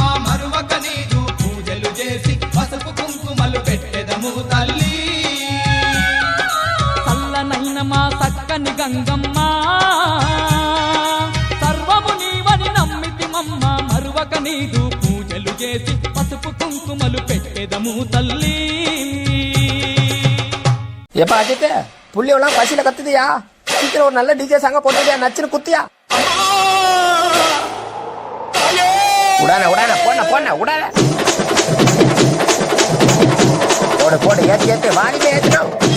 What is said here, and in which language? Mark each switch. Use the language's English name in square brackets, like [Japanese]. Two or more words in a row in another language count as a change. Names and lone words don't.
[Telugu] మరువక నీదు పూజలు చేసి పసుపు కుంకుమలు పెట్టెదము తల్లి. చల్లనైన మా చక్కని గంగమ్మ సర్వము నీవని నమ్మితిమమ్మ. మరువక నీదు పూజలు చేసి పసుపు కుంకుమలు పెట్టెదము తల్లి. [Tamil] ஏப்பா அஜித்து புள்ளி எல்லாம் பசியில கத்துதியா? சீக்கிரம் ஒரு நல்ல டிஜே சாங்க போட்டுதியா, நச்சுன்னு குத்தியா. உடான உடான போன போன உடான போடு போடு ஏத்து ஏத்து வாங்கிட்டு ஏத்துடும்.